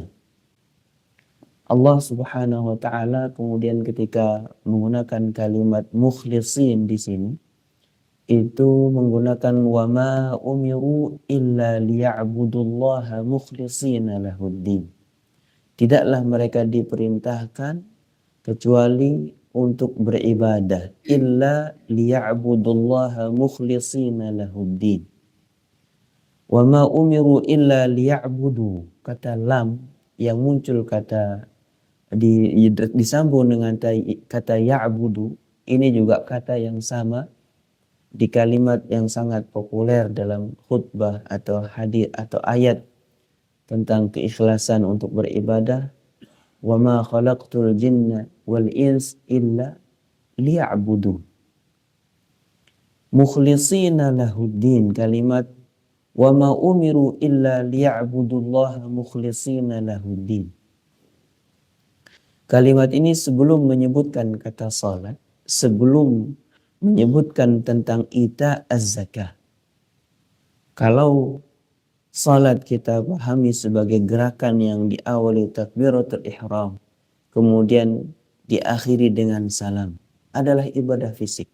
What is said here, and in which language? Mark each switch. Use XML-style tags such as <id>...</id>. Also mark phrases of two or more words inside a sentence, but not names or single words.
<ar>الله سبحانه وتعالى</ar> <id>kemudian ketika menggunakan kalimat mukhlisin di sini itu menggunakan</id> <ar>وما أمروا إلا ليعبدوا الله مخلصين له الدين.</ar> <id>Tidaklah mereka diperintahkan kecuali untuk beribadah</id> <ar>إلا ليعبدوا الله مخلصين له الدين. وما أمروا إلا ليعبدوا,</ar> <id>kata lam yang muncul kata disambung dengan kata ya'budu, ini juga kata yang sama di kalimat yang sangat populer dalam khutbah atau hadis atau ayat tentang keikhlasan untuk beribadah.</id> <ar>وما خلقت الجن والإنس إلا ليعبدوا. مخلصين له الدين,</ar> <id>kalimat</id> <ar>وما أمروا إلا ليعبدوا الله مخلصين له الدين.</ar> <id>Kalimat ini sebelum menyebutkan kata salat, sebelum menyebutkan tentang</id> <ar>إيتاء الزكاة.</ar> <id>Kalau salat kita pahami sebagai gerakan yang diawali</id> <ar>تكبيرة الإحرام,</ar> <id>kemudian diakhiri dengan salam, adalah ibadah fisik.</id>